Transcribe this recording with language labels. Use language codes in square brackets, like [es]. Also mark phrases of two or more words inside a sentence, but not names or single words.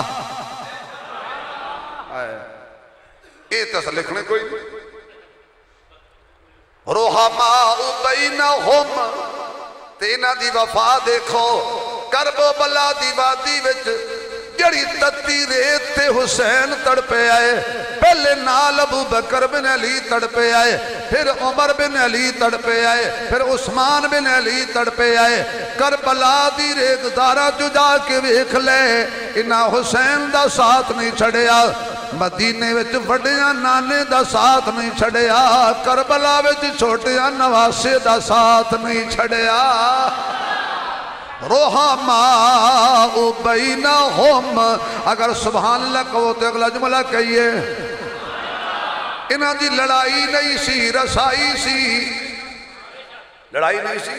[pa] یہ تو لکھنے کوئی نہیں۔ [ar] رحماء بینہم، [pa] تینا دی وفا دیکھو، کرب و بلا دی وادی وچ جڑی تتی ریت تے حسین تڑپے آئے، پہلے نال ابو بکر بن علی تڑپے آئے، پھر عمر بن علی تڑپے آئے، پھر عثمان بن علی تڑپے آئے۔ کربلا دی ریت دارا جو جا کے ویکھ لے، انہا حسین دا ساتھ نہیں چھڑیا، مدینے وچ وڈیاں نانے دا ساتھ نہیں چھڑیا، کربلا وچ چھوٹیاں نواسے دا ساتھ نہیں چھڑیا۔ [ar] رحماء بینہم، [pa] اگر [ar] سبحان اللہ [pa] کہو تو اگلا جملہ کہیے، انہاں دی لڑائی نہیں سی، رسائی سی، لڑائی نہیں سی۔